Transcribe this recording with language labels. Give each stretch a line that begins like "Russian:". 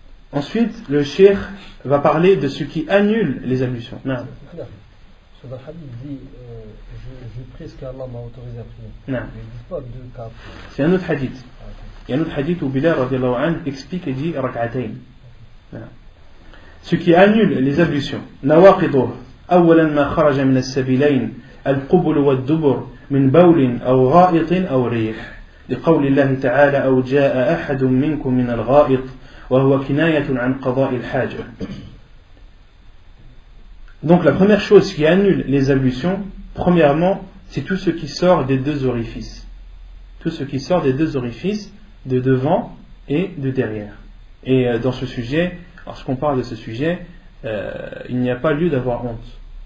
French: Ensuite, le cheikh va parler de ce qui annule les ablutions. Non. Dans le hadith, il dit je prie ce qu'Allah m'a autorisé à prier. Non. Il ne dit pas 2 cas. C'est un autre hadith. Il y a un autre hadith où Bilal radiallahu anhu explique et dit rak'atayn. Ce qui annule les ablutions. Nawaqiduh.
Arabic: أولا ما خرج من السبيلين القبل والدبر من بول أو غائط أو ريح لقول الله تعالى أو جاء أحد منكم من الغائط وهو كناية عن قضاء الحاجة.
French: Donc la première chose qui annule les ablutions, premièrement, c'est tout ce qui sort des 2 orifices. Tout ce qui sort des 2 orifices, de devant et de derrière. Et dans ce sujet, lorsqu'on parle de ce sujet, il n'y a pas lieu d'avoir honte.